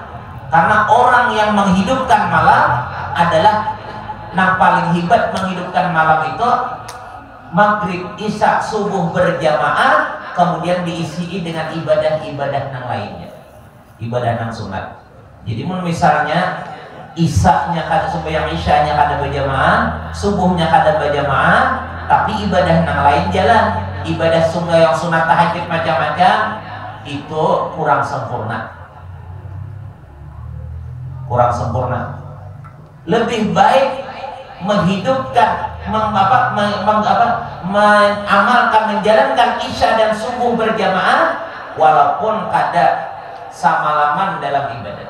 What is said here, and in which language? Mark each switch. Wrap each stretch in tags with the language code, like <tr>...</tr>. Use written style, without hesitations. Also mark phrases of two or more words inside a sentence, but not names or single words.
<id>Karena orang yang menghidupkan malam adalah yang paling hebat menghidupkan malam itu maghrib, isya, subuh berjamaah, kemudian diisi dengan ibadah-ibadah yang lainnya, ibadah yang sunat. Jadi misalnya isaknya kada sembahyang isyanya kada berjamaah, subuhnya kada berjamaah, tapi ibadah yang lain jalan, ibadah yang sunat tahajud macam-macam itu kurang sempurna. Kurang sempurna. Lebih baik menghidupkan, mengamalkan, menjalankan isya dan subuh berjamaah walaupun kada samalaman dalam ibadah.</id>